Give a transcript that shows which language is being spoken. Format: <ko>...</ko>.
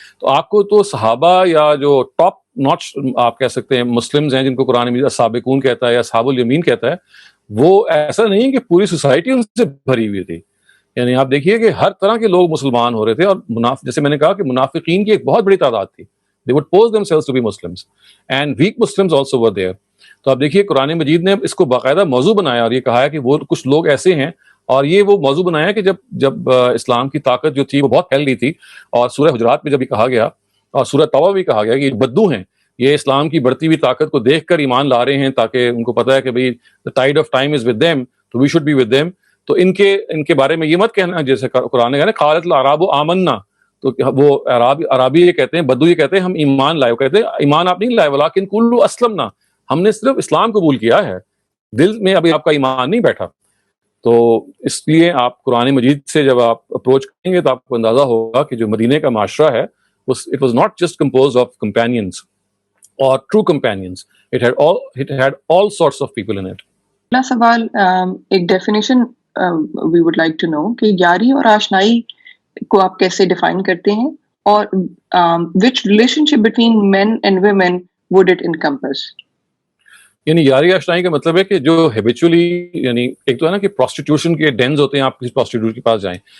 <ur>تو آپ کو تو صحابہ یا جو ٹاپ ناچ آپ کہہ سکتے ہیں مسلمز ہیں جن کو قرآن مجید السابقون کہتا ہے یا اصحاب الیمین کہتا ہے، وہ ایسا نہیں کہ پوری سوسائٹی ان سے بھری ہوئی تھی. یعنی آپ دیکھیے کہ ہر طرح کے لوگ مسلمان ہو رہے تھے. اور جیسے میں نے کہا کہ منافقین کی ایک بہت بڑی تعداد تھی.</ur> <en>They would pose themselves to be Muslims and weak Muslims also were there.</en> <ur>تو آپ دیکھیے قرآن مجید نے اس کو باقاعدہ موضوع بنایا اور یہ کہا ہے کہ وہ کچھ لوگ ایسے ہیں، اور یہ وہ موضوع بنایا کہ جب اسلام کی طاقت جو تھی وہ بہت پھیل رہی تھی. اور سورہ حجرات میں جب یہ کہا گیا اور سورہ توبہ بھی کہا گیا کہ یہ بدو ہیں، یہ اسلام کی بڑھتی ہوئی طاقت کو دیکھ کر ایمان لا رہے ہیں تاکہ ان کو پتہ ہے کہ بھئی</ur> <en>the tide of time is with them</en> <ur>تو</ur> <en>we should be with them.</en> <ur>تو ان کے بارے میں یہ مت کہنا جیسے قرآن نے کہا نا</ur> <ar>قالت الاعراب آمنا،</ar> <ur>تو وہ عرابی یہ کہتے ہیں، بدو یہ کہتے ہیں ہم ایمان لائے. وہ کہتے ہیں ایمان آپ نہیں لائے،</ur> <ar>ولکن قولوا اسلمنا،</ar> <ur>ہم نے صرف اسلام قبول کیا ہے، دل میں ابھی آپ کا ایمان نہیں بیٹھا. تو اس لیے آپ قرآن مجید سے جب آپ اپروچ کریں گے تو آپ کو اندازہ ہوگا کہ جو مدینے کا معاشرہ ہے</ur> <en>it was not just composed of companions or true companions. It had all sorts of people in it.</en> <ur>اگلا سوال ایک definition</ur> <en>we would like to know</en> <ur>کہ یاری اور آشنائی کو آپ کیسے ڈیفائن کرتے ہیں، اور</ur> <en>which relationship between men and women would it encompass؟</en> <ur>یعنی یاری آشنائی کا مطلب ہے کہ جو ہیبیچولی، یعنی ایک تو ہے نا کہ پروسٹیٹیوشن کے ڈینز ہوتے ہیں، آپ کسی پروسٹیٹیوٹ کے پاس جائیں.</ur>